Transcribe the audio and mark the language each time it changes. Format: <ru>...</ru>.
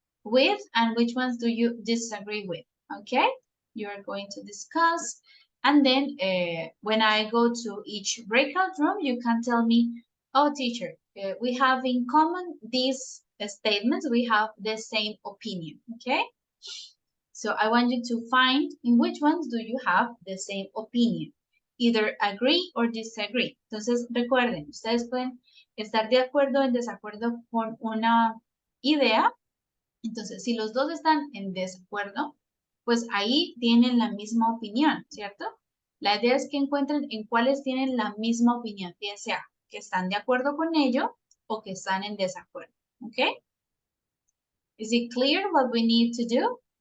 <en>with and which ones do you disagree with, okay? You're going to discuss, and then when I go to each breakout room, you can tell me, oh, teacher, we have in common these statements, we have the same opinion, okay? So I want you to find in which ones do you have the same opinion. Either agree or disagree.</en> <es>Entonces, recuerden, ustedes pueden estar de acuerdo o en desacuerdo con una idea. Entonces, si los dos están en desacuerdo, pues ahí tienen la misma opinión, ¿cierto? La idea es que encuentren en cuáles tienen la misma opinión, bien sea que están de acuerdo con ello o que están en desacuerdo, ¿ok?</es> <en>Is it clear what we need to do?</en>